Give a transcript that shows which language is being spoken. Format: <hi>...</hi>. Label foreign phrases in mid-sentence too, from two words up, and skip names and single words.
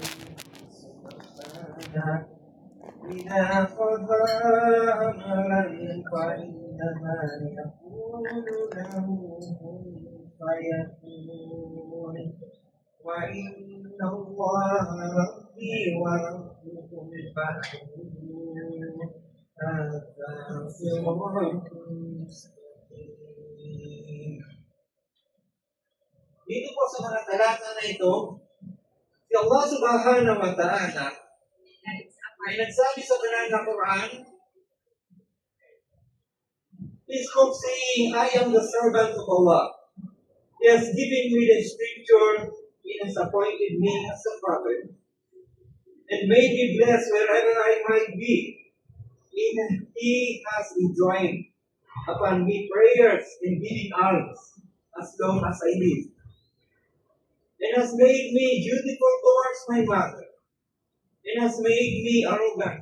<ar>سبحانه إذا قضى أمرا فإنما يقول له كن فيكون وإن الله ربي وربكم فاعبدوه هذا صراط مستقيم.</ar> <tl>Dito po sa mga talata na ito, si Allah</tl> <ar>سبحانه وتعالى</ar> <tl>ay nagsabi sa banal na Quran,</tl> <en>He spoke saying, I am the servant of Allah. He has given me the scripture, He has appointed me as a prophet, and made me blessed wherever I might be. He has enjoined upon me prayers and giving alms as long as I live, and has made me dutiful towards my mother, and has made me arrogant.</en>